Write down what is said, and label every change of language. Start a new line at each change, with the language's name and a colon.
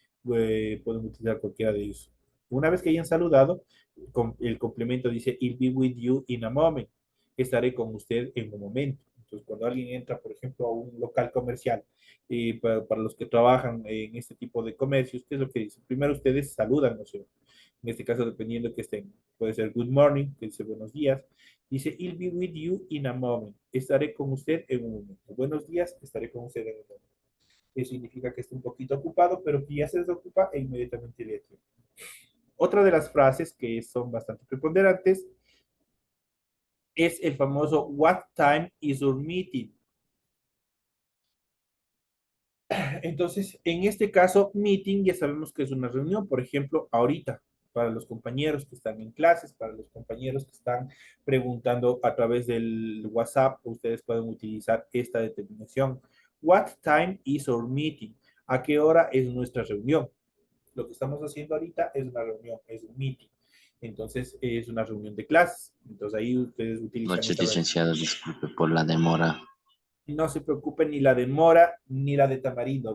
Spanish: Pueden utilizar cualquiera de ellos. Una vez que hayan saludado, el complemento dice,
English: I'll be with you in a moment.
Spanish: Estaré con usted en un momento. Entonces, cuando alguien entra, por ejemplo, a un local comercial, para los que trabajan en este tipo de comercios, ¿qué es lo que dicen? Primero ustedes saludan, ¿no es cierto? En este caso, dependiendo que estén, puede ser
English: good morning,
Spanish: que dice buenos días.
English: Dice, I'll be with you in a moment.
Spanish: Estaré con usted en un momento. Buenos días, estaré con usted en un momento. Eso significa que está un poquito ocupado, pero que ya se desocupa e inmediatamente le atiende. Otra de las frases que son bastante preponderantes es el famoso
English: What time is your meeting?
Spanish: Entonces, en este caso, meeting ya sabemos que es una reunión, por ejemplo, ahorita, para los compañeros que están en clases, para los compañeros que están preguntando a través del WhatsApp, ustedes pueden utilizar esta determinación.
English: What time is our meeting?
Spanish: ¿A qué hora es nuestra reunión? Lo que estamos haciendo ahorita es una reunión, es un meeting. Entonces, es una reunión de clases. Entonces, ahí ustedes utilizan Noches, esta licenciado, disculpe por la demora. no se preocupen ni la de mora ni la de tamarindo.